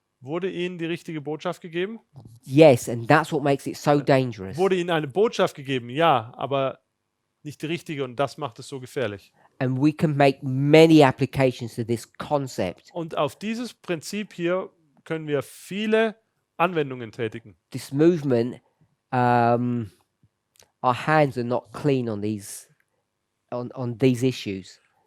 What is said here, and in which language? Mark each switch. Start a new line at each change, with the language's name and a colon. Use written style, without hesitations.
German: Wurde ihnen die richtige Botschaft gegeben?
English: Yes, and that's what makes it so dangerous.
German: Wurde ihnen eine Botschaft gegeben? Ja, aber nicht die richtige und das macht es so gefährlich.
English: And we can make many applications to this concept.
German: Und auf dieses Prinzip hier können wir viele Anwendungen tätigen.
English: This movement, our hands are not clean on these issues.